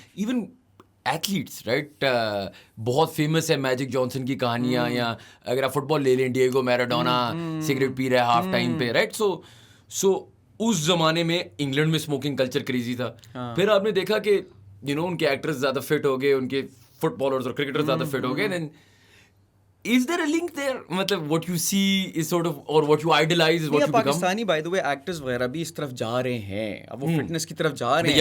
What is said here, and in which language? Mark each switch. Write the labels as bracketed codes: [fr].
[ur] Even athletes, right, بہت famous ہے magic Johnson کی کہانیاں, یا اگر آپ فٹ بال لے لیں, ڈیگو میراڈونا سگریٹ پی رہا ہے ہاف ٹائم پہ, رائٹ. سو اس زمانے میں انگلینڈ میں اسموکنگ کلچر کریزی تھا. پھر آپ نے دیکھا کہ [en] you know [ur] ان کے ایکٹرز زیادہ فٹ ہو گئے, ان کے فٹ بالرز اور کرکٹرز زیادہ فٹ ہو گئے. [en] then is there a link there, [ur] مطلب [en] what you see is sort of, or what you idolize is what you become. [ur] Pakistani [en] by the way [ur] actors وغیرہ بھی اس طرف جا رہے ہیں, اب وہ فٹنس کی طرف جا رہے ہیں,